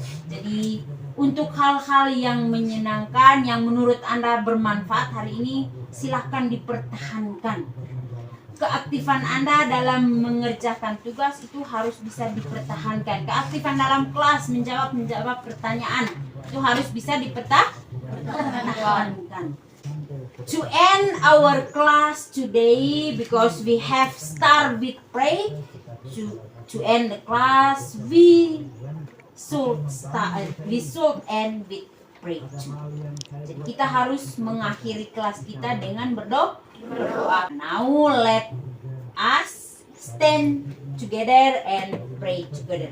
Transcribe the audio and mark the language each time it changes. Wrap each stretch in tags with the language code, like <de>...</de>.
<id>Jadi, untuk hal-hal yang menyenangkan, yang menurut Anda bermanfaat hari ini, silahkan dipertahankan. Keaktifan Anda dalam mengerjakan tugas itu harus bisa dipertahankan. Keaktifan dalam kelas menjawab pertanyaan itu harus bisa dipertahankan.</id> <en>To end our class today, because we have start with pray, to end the class we should end with pray.</en> <id>Jadi kita harus mengakhiri kelas kita dengan berdoa.</id> <en>Now let us stand together and pray together.</en>